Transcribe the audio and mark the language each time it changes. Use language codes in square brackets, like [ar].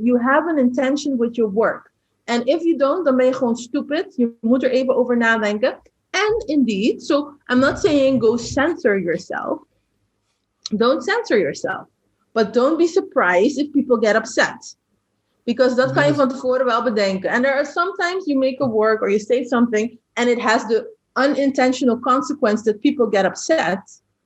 [en] You have an intention with your work. And if you don't, [nl] dan ben je gewoon [en] stupid. [nl] Je moet er even over nadenken. [en] And indeed, so I'm not saying go censor yourself. Don't censor yourself. But don't be surprised if people get upset. [nl] Because dat kan je van tevoren wel bedenken. [en] And there are sometimes you make a work or you say something and it has the unintentional consequence that people get upset.